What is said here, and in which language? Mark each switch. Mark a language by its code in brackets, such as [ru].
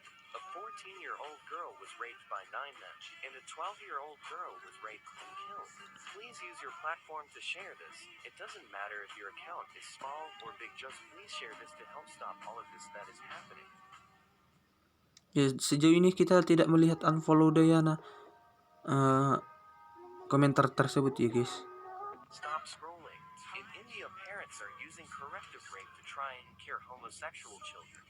[en] A 14-year-old girl was raped by 9 men, and a 12-year-old girl was raped and killed. Please use your platform to share this. It doesn't matter if your account is small or big, just please share this to help stop all of this that is happening. [id] Ya sejauh ini kita tidak melihat unfollow Dayana komentar tersebut ya guys. [en] Stop scrolling. In India, parents are using corrective rape to try and cure homosexual children.